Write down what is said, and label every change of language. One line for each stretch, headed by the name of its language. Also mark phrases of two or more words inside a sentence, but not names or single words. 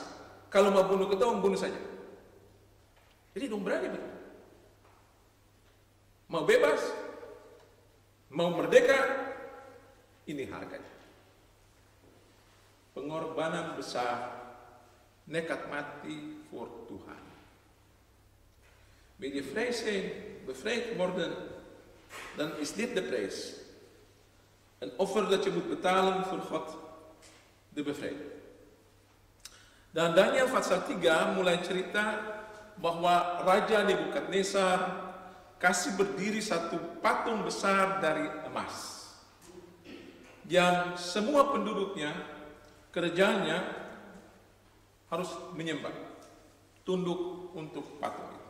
Ambonese Malay: Kalau mau bunuh ketong, bunuh saja. Jadi dong berani betul. Mau bebas, mau merdeka, ini harganya. Pengorbanan besar, nekat mati voor Tuhan.
Dutch: Wil je vrij zijn, bevrijd worden, dan is dit de prijs. Een offer dat je moet betalen voor God, de bevrijding.
Ambonese Malay: Dan Daniel pasal 3 mulai cerita bahwa Raja Nebukadnezar kasih berdiri satu patung besar dari emas yang semua penduduknya, kerajaannya harus menyembah, tunduk untuk patung itu.